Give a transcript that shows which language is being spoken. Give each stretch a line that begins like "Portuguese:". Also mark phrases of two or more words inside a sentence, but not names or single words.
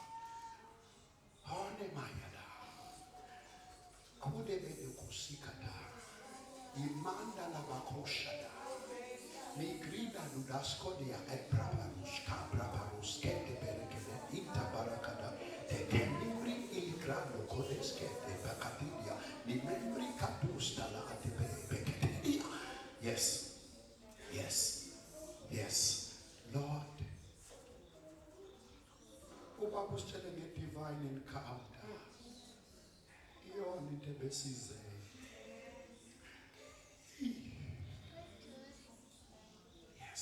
English: Hone mayada, kude bede kusikada, imanda la bakoshada, migrida ludasko dia ebrabarus kabrabarus kete berekede intabarakada tekenimri ilgrano kodeskete bakadilia nimembri kadustala atibekete. Yes, yes, yes, Lord. Uba was telling me divine encounter. Yon intebesize. Yes.